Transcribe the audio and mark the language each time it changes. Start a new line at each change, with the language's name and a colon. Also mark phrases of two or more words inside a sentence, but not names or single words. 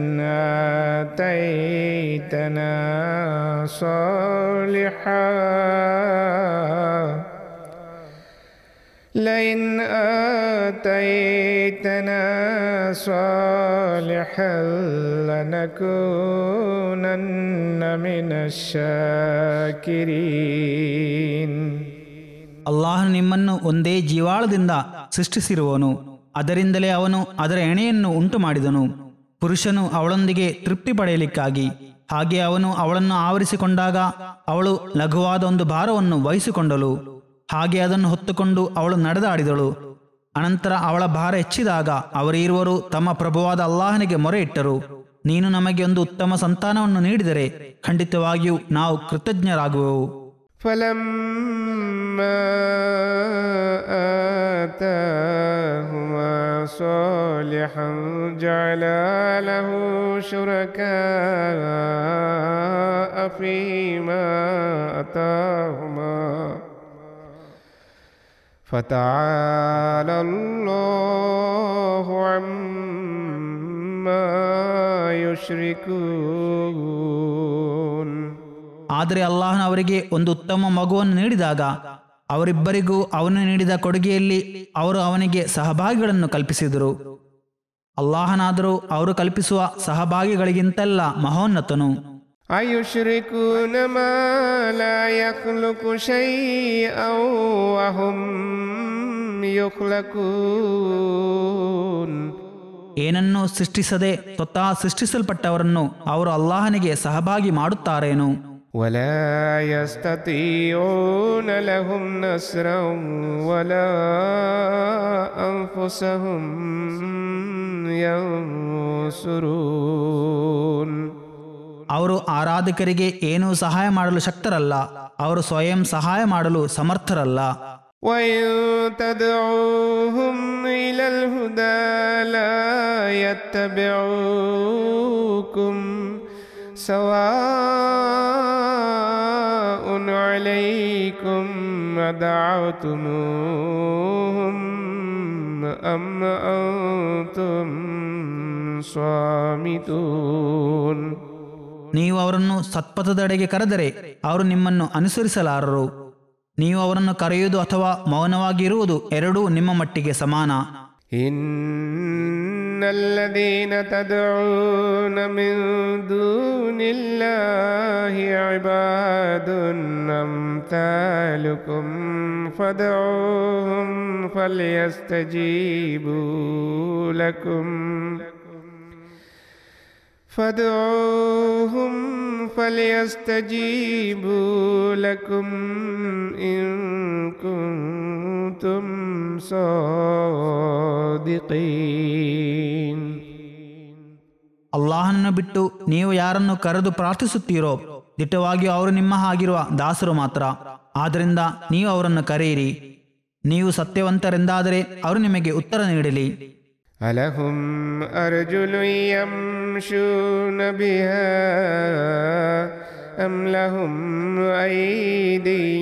Arabic: آتيتنا صالحا لنكونن من الشاكرين.
Kannada: ಅಲ್ಲಾಹನು ನಿಮ್ಮನ್ನು ಒಂದೇ ಜೀವಾಳದಿಂದ ಸೃಷ್ಟಿಸಿರುವನು. ಅದರಿಂದಲೇ ಅವನು ಅದರ ಎಣೆಯನ್ನು ಉಂಟು ಮಾಡಿದನು, ಪುರುಷನು ಅವಳೊಂದಿಗೆ ತೃಪ್ತಿ ಪಡೆಯಲಿಕ್ಕಾಗಿ. ಹಾಗೆ ಅವನು ಅವಳನ್ನು ಆವರಿಸಿಕೊಂಡಾಗ ಅವಳು ಲಘುವಾದ ಒಂದು ಭಾರವನ್ನು ವಹಿಸಿಕೊಂಡಳು. ಹಾಗೆ ಅದನ್ನು ಹೊತ್ತುಕೊಂಡು ಅವಳು ನಡೆದಾಡಿದಳು. ಅನಂತರ ಅವಳ ಭಾರ ಹೆಚ್ಚಿದಾಗ ಅವರಿರುವರು ತಮ್ಮ ಪ್ರಭುವಾದ ಅಲ್ಲಾಹನಿಗೆ ಮೊರೆ ಇಟ್ಟರು. ನೀನು ನಮಗೆ ಒಂದು ಉತ್ತಮ ಸಂತಾನವನ್ನು ನೀಡಿದರೆ ಖಂಡಿತವಾಗಿಯೂ ನಾವು ಕೃತಜ್ಞರಾಗುವೆವು.
Arabic: فلما آتاهما صالحا جعلا له شركاء فيما آتاهما فتعالى الله عما يشركون.
Kannada: ಆದರೆ ಅಲ್ಲಾಹನು ಅವರಿಗೆ ಒಂದು ಉತ್ತಮ ಮಗುವನ್ನು ನೀಡಿದಾಗ ಅವರಿಬ್ಬರಿಗೂ ಅವನು ನೀಡಿದ ಕೊಡುಗೆಯಲ್ಲಿ ಅವರು ಅವನಿಗೆ ಸಹಭಾಗಿಗಳನ್ನು ಕಲ್ಪಿಸಿದರು. ಅಲ್ಲಾಹನಾದರೂ ಅವರು ಕಲ್ಪಿಸುವ ಸಹಭಾಗಿಗಳಿಗಿಂತೆಲ್ಲ ಮಹೋನ್ನತನು.
Arabic: أيشركون ما لا يخلق شيئا وهم يخلقون.
Kannada: ಏನನ್ನೂ ಸೃಷ್ಟಿಸದೆ ಸ್ವತಃ ಸೃಷ್ಟಿಸಲ್ಪಟ್ಟವರನ್ನು ಅವರು ಅಲ್ಲಾಹನಿಗೆ ಸಹಭಾಗಿ ಮಾಡುತ್ತಾರೇನು?
Arabic: ولا يستطيعون لهم نصرا ولا أنفسهم ينصرون.
Kannada: ಅವರು ಆರಾಧಕರಿಗೆ ಏನೂ ಸಹಾಯ ಮಾಡಲು ಶಕ್ತರಲ್ಲ, ಅವರು ಸ್ವಯಂ ಸಹಾಯ ಮಾಡಲು ಸಮರ್ಥರಲ್ಲ.
Arabic: وإن تدعوهم إلى الهدى لا يتبعوكم سواء عليكم أدعوتموهم أم أنتم صامتون.
Kannada: ನೀವು ಅವರನ್ನು ಸತ್ಪಥದೆಡೆಗೆ ಕರೆದರೆ ಅವರು ನಿಮ್ಮನ್ನು ಅನುಸರಿಸಲಾರರು. ನೀವು ಅವರನ್ನು ಕರೆಯುವುದು ಅಥವಾ ಮೌನವಾಗಿರುವುದು ಎರಡೂ ನಿಮ್ಮ ಮಟ್ಟಿಗೆ ಸಮಾನ.
Arabic: إن الذين تدعون من دون الله عباد أمثالكم فادعوهم فليستجيبوا لكم إن كنتم صادقين.
Kannada: ಅಲ್ಲಾಹನನ್ನು ಬಿಟ್ಟು ನೀವು ಯಾರನ್ನು ಕರೆದು ಪ್ರಾರ್ಥಿಸುತ್ತೀರೋ ದಿಟ್ಟವಾಗಿಯೂ ಅವರು ನಿಮ್ಮ ಹಾಗಿರುವ ದಾಸರು ಮಾತ್ರ. ಆದ್ದರಿಂದ ನೀವು ಅವರನ್ನು ಕರೆಯಿರಿ. ನೀವು ಸತ್ಯವಂತರೆಂದಾದರೆ ಅವರು ನಿಮಗೆ ಉತ್ತರ ನೀಡಲಿ.
Arabic: ألهم أرجل يمشون بها أم لهم أيد